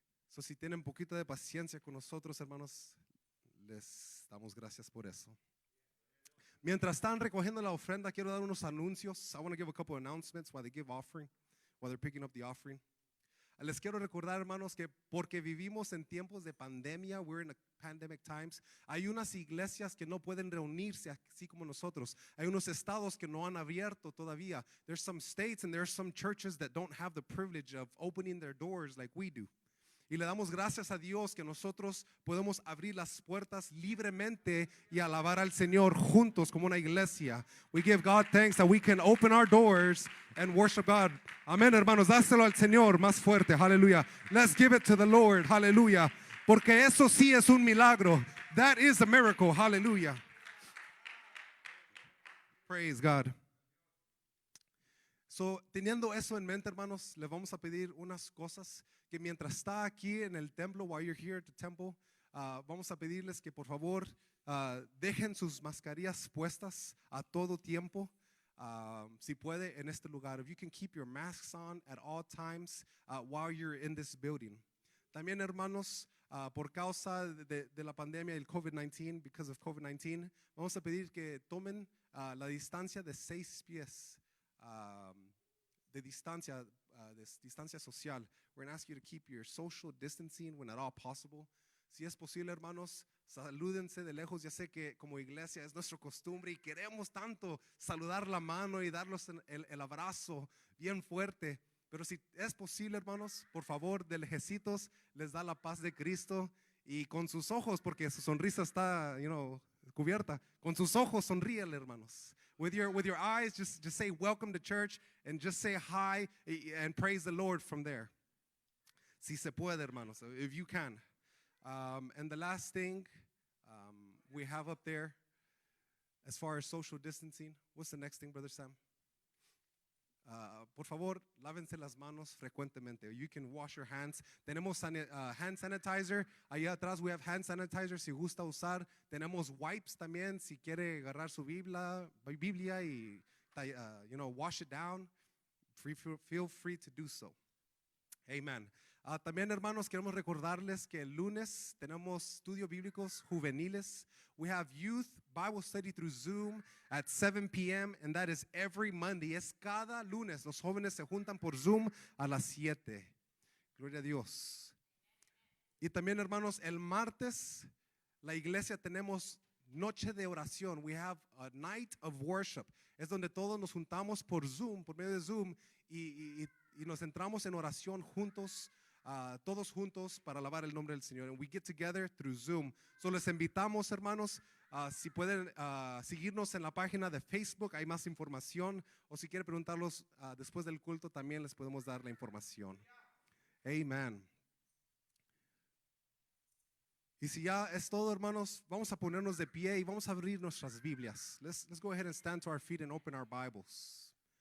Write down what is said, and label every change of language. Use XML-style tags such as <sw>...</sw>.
<es>So, si tienen un poquito de paciencia con nosotros, hermanos, les damos gracias por eso. Mientras están recogiendo la ofrenda, quiero dar unos anuncios.</es> <en>I want to give a couple of announcements while they give offering, while they're picking up the offering.</en> <es>Les quiero recordar, hermanos, que porque vivimos en tiempos de pandemia,</es> <en>we're in a pandemic times,</en> <es>hay unas iglesias que no pueden reunirse así como nosotros. Hay unos estados que no han abierto todavía.</es> <en>There's some states and there's some churches that don't have the privilege of opening their doors like we do.</en> <es>Y le damos gracias a Dios que nosotros podemos abrir las puertas libremente y alabar al Señor juntos como una iglesia.</es> <en>We give God thanks that we can open our doors and worship God.</en> <es>Amén, hermanos, dáselo al Señor más fuerte.</es> <en>Hallelujah. Let's give it to the Lord. Hallelujah.</en> <es>Porque eso sí es un milagro.</es> <en>That is a miracle.</en> <es>Hallelujah.</es> <en>Praise God.</en> <es>So, teniendo eso en mente, hermanos, le vamos a pedir unas cosas que mientras está aquí en el templo,</es> <en>while you're here at the temple,</en> <es>vamos a pedirles que por favor dejen sus mascarillas puestas a todo tiempo, si puede, en este lugar.</es> <en>If you can keep your masks on at all times while you're in this building.</en> <es>También, hermanos, por causa de la pandemia del COVID-19,</es> <en>because of COVID-19,</en> <es>vamos a pedir que tomen la distancia de 6 pies de distancia social.</es> <en>We're going to ask you to keep your social distancing when at all possible.</en> <es>Si es posible, hermanos, salúdense de lejos. Ya sé que como iglesia es nuestra costumbre y queremos tanto saludar la mano y darlos el abrazo bien fuerte. Pero si es posible, hermanos, por favor, de lejecitos, les da la paz de Cristo y con sus ojos, porque su sonrisa está, cubierta. Con sus ojos sonríele, hermanos.</es> <en>With your eyes, just say welcome to church and just say hi and praise the Lord from there.</en> <es>Si se puede, hermanos,</es> <en>if you can. And the last thing we have up there, as far as social distancing, what's the next thing, Brother Sam?</en> <es>Por favor, lávense las manos frecuentemente.</es> <en>You can wash your hands.</en> <es>Tenemos hand sanitizer. Allá atrás</es> <en>we have hand sanitizer</en> <es>si gusta usar. Tenemos wipes también si quiere agarrar su Biblia y</es> <en>wash it down. Feel free to do so.</en> <es>Amen. También, hermanos, queremos recordarles que el lunes tenemos estudios bíblicos juveniles.</es> <en>We have youth Bible study through Zoom at 7 p.m. and that is every Monday.</en> <es>Es cada lunes. Los jóvenes se juntan por Zoom a las 7. Gloria a Dios. Y también, hermanos, el martes la iglesia tenemos noche de oración.</es> <en>We have a night of worship.</en> <es>Es donde todos nos juntamos por Zoom, por medio de Zoom y nos entramos en oración juntos. Todos juntos para alabar el nombre del Señor.</es> <en>And we get together through Zoom.</en> <es>So les invitamos, hermanos, si pueden seguirnos en la página de Facebook, hay más información. O si quieren preguntarlos después del culto, también les podemos dar la información. Amen. Y si ya es todo, hermanos, vamos a ponernos de pie y vamos a abrir nuestras Biblias.</es> <en>Let's go ahead and stand to our feet and open our Bibles.</en>